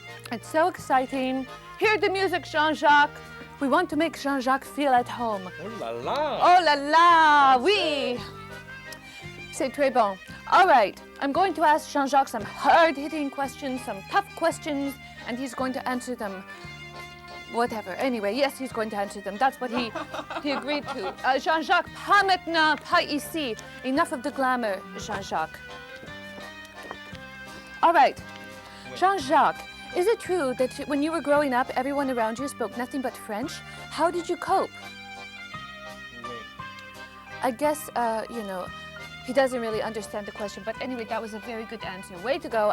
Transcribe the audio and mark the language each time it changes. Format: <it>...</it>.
<en>It's so exciting. Hear the music, Jean-Jacques. We want to make Jean-Jacques feel at home.</en> <fr>Oh la la! Oh là là, oui. C'est très bon.</fr> <en>All right, I'm going to ask Jean-Jacques some hard-hitting questions, some tough questions, and he's going to answer them. Whatever. Anyway, yes, he's going to answer them. That's what he agreed to.</en> <fr>Jean-Jacques, pas maintenant, pas ici.</fr> <en>Enough of the glamour, Jean-Jacques. All right. Jean-Jacques, is it true that when you were growing up, everyone around you spoke nothing but French? How did you cope? I guess, he doesn't really understand the question, but anyway, that was a very good answer. Way to go.</en>